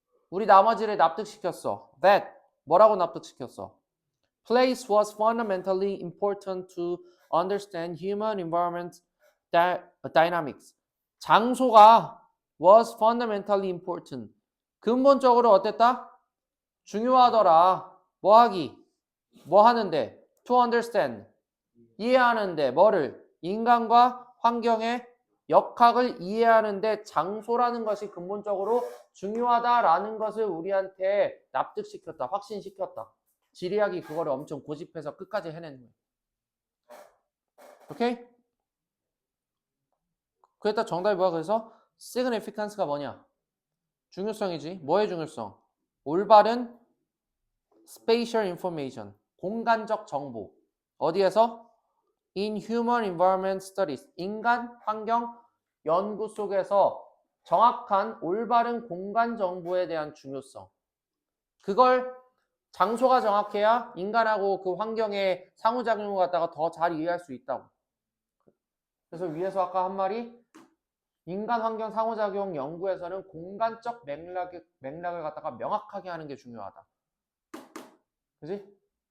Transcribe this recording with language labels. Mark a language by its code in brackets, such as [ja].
[ko] 우리 나머지를 납득시켰어. that 뭐라고 납득시켰어? [en] place was fundamentally important to understand human environment dynamics. [ko] 장소가 [en] was fundamentally important. [ko] 근본적으로 어땠다? 중요하더라. 뭐 하기? 뭐 하는데? [en] to understand. [ko] 이해하는데 뭐를? 인간과 환경의 역학을 이해하는데 장소라는 것이 근본적으로 중요하다라는 것을 우리한테 납득시켰다. 확신시켰다. 지리학이 그거를 엄청 고집해서 끝까지 해낸 거예요. 오케이? 그랬다 정답이 뭐야? 그래서 significance가 뭐냐? 중요성이지. 뭐의 중요성? 올바른 [en] spatial information. [ko] 공간적 정보. 어디에서? [en] in human environment studies. [ko] 인간 환경 연구 속에서 정확한 올바른 공간 정보에 대한 중요성. 그걸 장소가 정확해야 인간하고 그 환경의 상호작용을 갖다가 더 잘 이해할 수 있다고. 그래서 위에서 아까 한 말이 인간 환경 상호작용 연구에서는 공간적 맥락을 갖다가 명확하게 하는 게 중요하다. 그지?